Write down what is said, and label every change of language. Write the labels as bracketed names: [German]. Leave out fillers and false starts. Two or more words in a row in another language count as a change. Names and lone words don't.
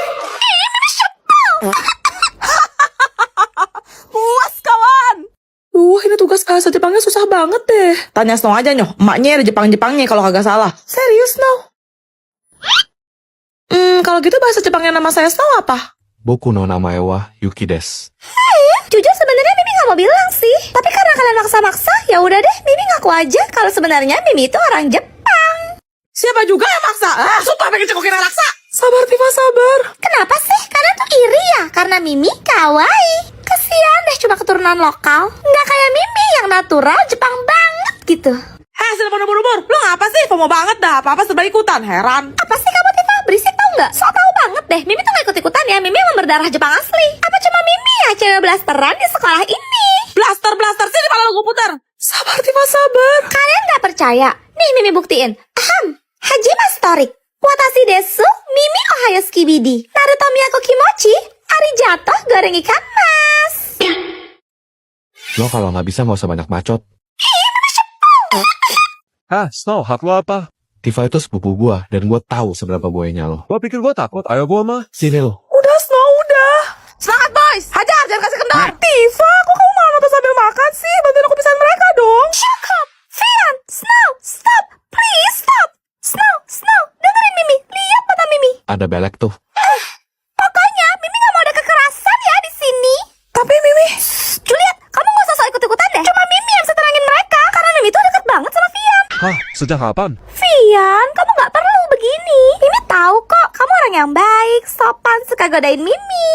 [Indonesian] Mimi sebel. Puas, kawan. Ini tugas bahasa Jepangnya susah banget deh. Tanya Snow aja, nyoh. Emaknya ada Jepang-Jepangnya kalau kagak salah. Serius, Snow? Kalau gitu bahasa Jepangnya nama saya Snow apa? [Japanese] 僕の名前は雪です. [Indonesian] Jujur sebenarnya Mimi nggak mau bilang sih. Tapi karena kalian maksa-maksa, ya udah deh Mimi ngaku aja kalau sebenarnya Mimi itu orang Jepang. Siapa juga yang maksa? Sumpah pengen cekokin raksa. Sabar, Tifa, sabar. Kenapa sih? Kalian tuh iri ya? Karena Mimi kawaii. Kesian deh cuma keturunan lokal. Nggak kayak Mimi yang natural Jepang banget gitu. Sudah mau ubur-ubur. Lo ngapa sih? FOMO banget dah. Apa-apa serba ikutan. Heran. Apa sih kamu Tifa? Berisik tau nggak? Sok tahu banget deh. Mimi tuh nggak ikut-ikutan ya. Mimi emang berdarah Jepang asli. Apa cuma Mimi ya cewek blasteran di sekolah ini? Blaster sini malah lo gue putar. Sabar, Tifa, sabar. Kalian nggak percaya? Nih Mimi buktiin. Hajime Storik. Watashi desu, Mimi Ohayo Skibidi. Naruto Miyako Kimochi, Arigato goreng ikan mas. Lo kalau nggak bisa nggak usah banyak bacot. Snow, hak lo apa? Tifa itu sepupu gua dan gua tahu seberapa buayanya lo. Gua pikir gua takut, ayo gua mah. Sini lo. Udah, Snow, udah. Semangat, boys. Hajar, jangan kasih kendor. Tifa, kok kamu malah nonton sambil makan sih? Bantuin aku pisahin mereka dong. [English] Shut up, Fian, Snow, stop, please stop. [Indonesian] Snow, dengerin Mimi, lihat mata Mimi. Ada belek tuh. Pokoknya Mimi nggak mau ada kekerasan ya di sini. Tapi, Mimi. Juliet, kamu nggak usah sok Hah, sejak kapan? Vian, kamu nggak perlu begini. Mimi tahu kok, kamu orang yang baik, sopan, suka godain Mimi.